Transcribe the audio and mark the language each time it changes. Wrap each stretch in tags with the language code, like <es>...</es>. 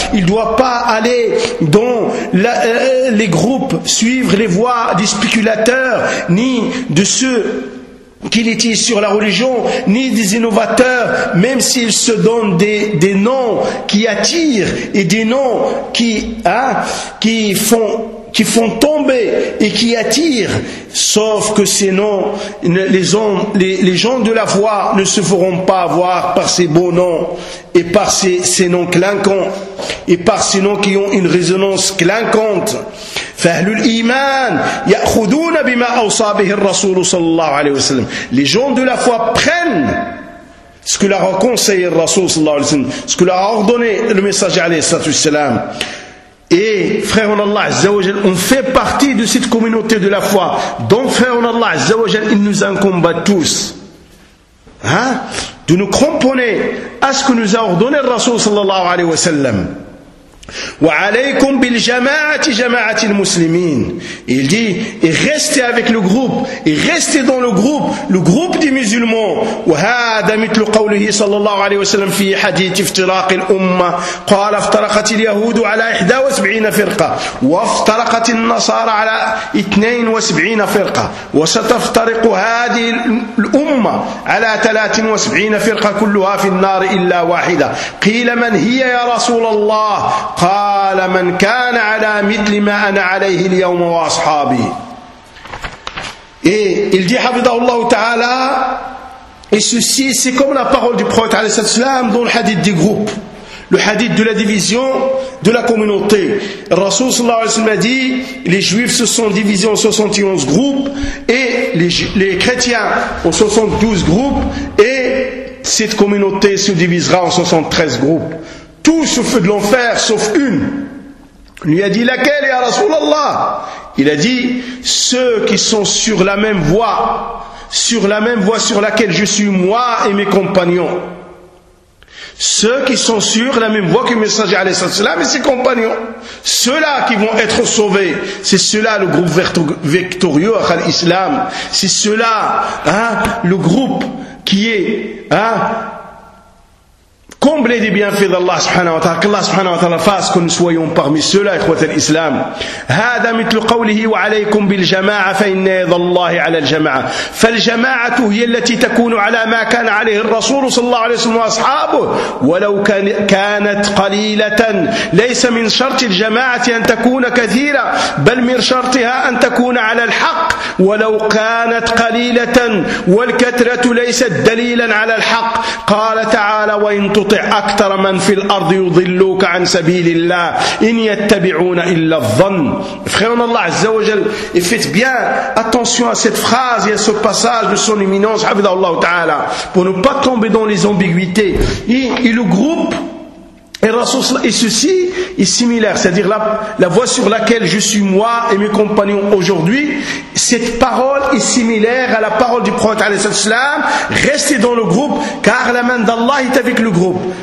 <fr>Il ne doit pas aller dans les groupes, suivre les voies des spéculateurs ni de ceux qui litigent sur la religion, ni des innovateurs, même s'ils se donnent des noms qui attirent et des noms qui font tomber et qui attirent, sauf que ces noms, les gens de la foi ne se feront pas avoir par ces beaux noms et par ces noms clinquants et par ces noms qui ont une résonance clinquante.</fr> <ar>فأهل الإيمان يأخذون بما أوصى به الرسول صلى الله عليه وسلم.</ar> <fr>Les gens de la foi prennent ce que leur a conseillé le Rasoul</fr> <ar>صلى الله عليه وسلم,</ar> <fr>ce que leur a ordonné le messager</fr> <ar>عليه الصلاة والسلام.</ar> <fr>Et frère en Allah</fr> <ar>Azza wa Jal,</ar> <fr>on fait partie de cette communauté de la foi. Donc frère en Allah</fr> <ar>Azza wa Jal,</ar> <fr>il nous incombe à tous, hein, de nous cramponner à ce que nous a ordonné le Rasoul</fr> <ar>صلى الله عليه وسلم. وعليكم بالجماعة جماعة المسلمين.</ar> <fr>Il dit: et restez avec le groupe, et restez dans le groupe des musulmans.</fr> <ar>وهذا مثل قوله صلى الله عليه وسلم في حديث افتراق الأمة: قال: افترقت اليهود على 71 فرقة وافترقت النصارى على 72 فرقة وستفترق هذه الأمة على 73 فرقة كلها في النار إلا واحدة. قيل: من هي يا رسول الله؟ قال: من كان على مثل ما أنا عليه اليوم وأصحابي. إيه الذي حفظه الله تعالى.</ar> <fr>Et ceci, c'est comme la parole du prophète</fr> <ar>عليه الصلاة والسلام</ar> <fr>dans le hadith du groupe, le hadith de la division de la communauté. Le Rasoul</fr> <ar>صلى الله عليه وسلم</ar> <fr>a dit: les juifs se sont divisés en 71 groupes, et les chrétiens en 72 groupes, et cette communauté se divisera en 73 groupes. Tous au feu de l'enfer, sauf une. Il lui a dit: laquelle,</fr> <ar>ya Rasulallah?</ar> <fr>Il a dit: ceux qui sont sur la même voie, sur la même voie sur laquelle je suis, moi et mes compagnons. ceux qui sont sur la même voie que le messager</fr> <ar>alayhi salatu wasalam</ar> <fr>et ses compagnons, ceux-là qui vont être sauvés, c'est ceux-là le groupe victorieux à l'islam, c'est ceux-là le groupe qui est comblé des bienfaits d'Allah</fr> <ar>subhanahu wa ta'ala,</ar> <fr>qu'Allah subhanahu wa ta'ala fasse que nous soyons parmi ceux-là,</fr> <ar>ikhwat al-islam. هذا مثل قوله وعليكم بالجماعة فإن يد الله على الجماعة. فالجماعة هي التي تكون على ما كان عليه الرسول صلى الله عليه وسلم وأصحابه ولو كانت قليلة. ليس من شرط الجماعة أن تكون كثيرة بل من شرطها أن تكون على الحق ولو كانت قليلة والكثرة ليست دليلا على الحق. قال تعالى وإن تطع أكثر من في الأرض يضلوك عن سبيل الله إن يتبعون إلا الظن.</ar> <fr>Frère Allah</fr> <ar>Azza wa Jal,</ar> <fr>et faites bien attention à cette phrase et à ce passage de son éminence Habibullah Ta'ala pour ne pas tomber dans les ambiguïtés. Et le groupe et Rasoul et ceci est similaire, c'est-à-dire la voie sur laquelle je suis moi et mes compagnons aujourd'hui, cette parole est similaire à la parole du prophète</fr> <ar>alayhi salam,</ar> <fr>restez dans le groupe car la main d'Allah est avec le groupe.</fr>